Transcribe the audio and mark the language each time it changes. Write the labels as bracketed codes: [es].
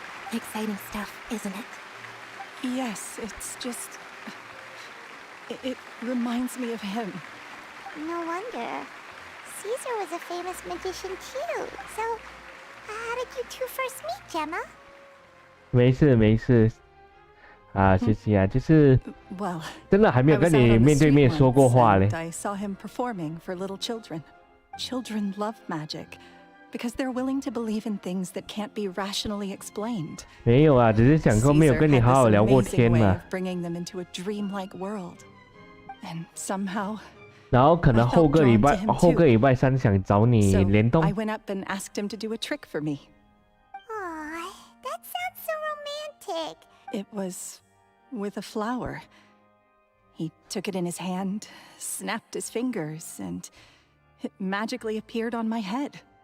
[en] Exciting stuff, isn't it? Yes, it's just... It reminds me of him. No wonder. Caesar was a famous magician too. So, how did you two first meet, Gemma? [zh] 没事啊，谢谢啊，就是真的还没有跟你面对面说过话嘞。 [en] I saw him performing for little children. Children love magic because they're willing to believe in things that can't be rationally explained. [zh] 没有啊，只是想说没有跟你好好聊过天嘛。 [en] Bringing them into a dreamlike world, and somehow. [zh] 然后可能后个礼拜三想找你联动。 [en] I went up and asked him to do a trick for me. Aw, that sounds so romantic. It was with a flower. He took it in his hand, snapped his fingers, and it magically appeared on my head.